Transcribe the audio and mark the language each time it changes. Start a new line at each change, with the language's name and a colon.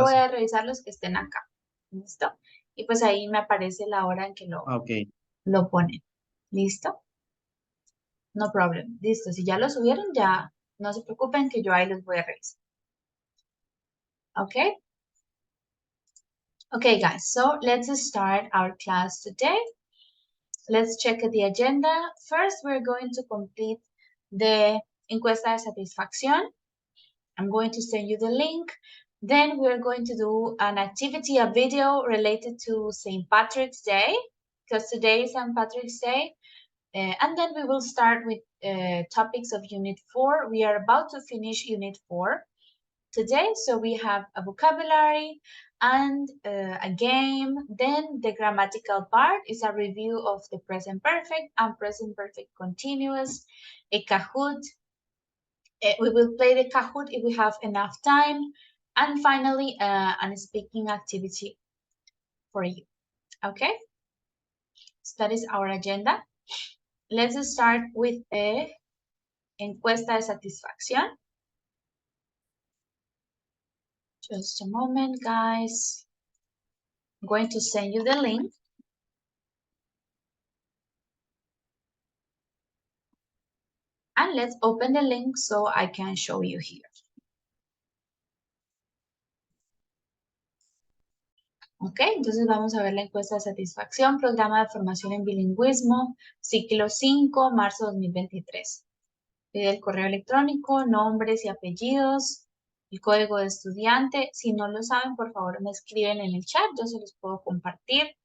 Spanish: voy sí. a revisar los que estén acá. ¿Listo? Y pues ahí me aparece la hora en que Ok. lo ponen. ¿Listo?
English: No problem.
Spanish: Listo. Si ya lo subieron, ya no se preocupen que yo ahí los voy a revisar. ¿Ok?
English: Okay, guys. So let's start our class today. Let's check the agenda. First, we're going to complete the encuesta de satisfacción. I'm going to send you the link. Then we're going to do an activity, a video related to St. Patrick's Day, because today is St. Patrick's Day. And then we will start with topics of Unit 4. We are about to finish Unit 4 today. So we have a vocabulary and a game. Then the grammatical part is a review of the present perfect and present perfect continuous, a Kahoot. We will play the Kahoot if we have enough time. And finally, a speaking activity for you. Okay? So that is our agenda. Let's start with the encuesta de satisfacción. Just a moment, guys. I'm going to send you the link. And let's open the link so I can show you here.
Spanish: Ok, entonces vamos a ver la encuesta de satisfacción, programa de formación en bilingüismo, ciclo 5, marzo 2023. Pide el correo electrónico, nombres y apellidos, el código de estudiante. Si no lo saben, por favor me escriben en el chat, yo se los puedo compartir.